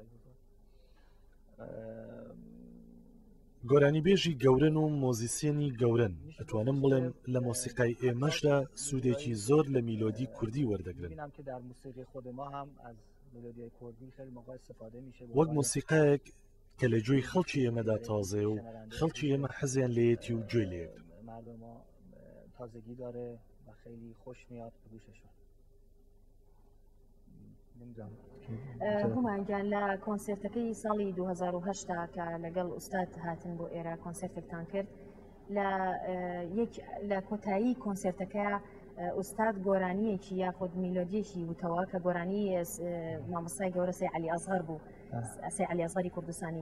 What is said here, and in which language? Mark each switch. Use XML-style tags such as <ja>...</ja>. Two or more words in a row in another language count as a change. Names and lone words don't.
<ckb>گۆرانیبێژی گەورن و مۆزیسیێنی گەورن ئەتوانم بڵێم لە مۆسیقای ئێمەشدا سوودێکی زۆر لە میلۆدی کوردی وەردەگرن. وەک مۆسیقایەک کە لە گوێی خەڵکی ئێمەدا تازێ و خەڵکی ئێمە حەزیان لێیەتی و گوێی لێگرن.</ckb> <fa>تازگی داره و خیلی خوش میاد به گوششون.</fa> <ckb>هومانگیان لە کۆنسێرتەکەی ساڵی 2010 کە لەگەڵ ئوستاد هاتن بۆ ئێرە کۆنسێرتێکتان کرد لە کۆتایی کۆنسێرتەکە ئوستاد گۆرانیەکی یاخود میلۆدیەکی وتەوە کە گۆرانی مامۆستای گەورە سەی عەلی ئەزغەر بوو سەی عەلی ئەزغەری کوردستانی.</ckb>